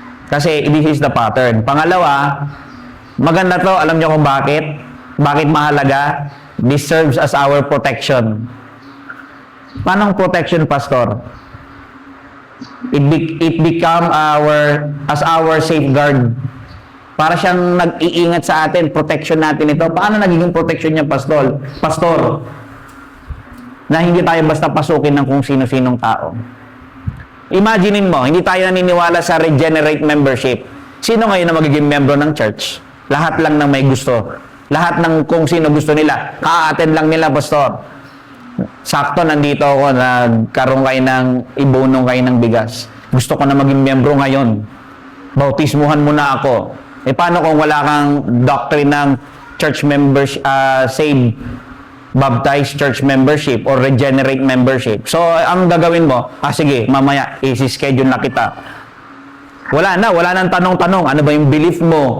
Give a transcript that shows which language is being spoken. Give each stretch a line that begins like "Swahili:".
Filipino: Kasi
English: this is the pattern.
Filipino: Pangalawa, maganda to, alam nyo kung bakit? Bakit mahalaga?
English: This serves as our protection.
Filipino: Paano protection, Pastor?
English: It become as our safeguard.
Filipino: Para siyang nag-iingat sa atin, protection natin ito. Paano nagiging protection niya, Pastor? Na hindi tayo basta pasukin ng kung sino-sinong tao. Imaginein mo, hindi tayo naniniwala sa regenerate membership. Sino ngayon na magiging membro ng church? Lahat lang ng may gusto. Lahat ng kung sino gusto nila. Ka-attend lang nila, Pastor. Sakto, nandito ako, nagkaroon kayo ng, ibunong kayo ng bigas. Gusto ko na maging membro ngayon. Bautismuhan mo na ako. Paano kung wala kang doctrine ng church members, saved, baptized church membership or regenerate membership? So, ang gagawin mo, sige, mamaya, isi-schedule na kita. Wala nang tanong-tanong, ano ba yung belief mo?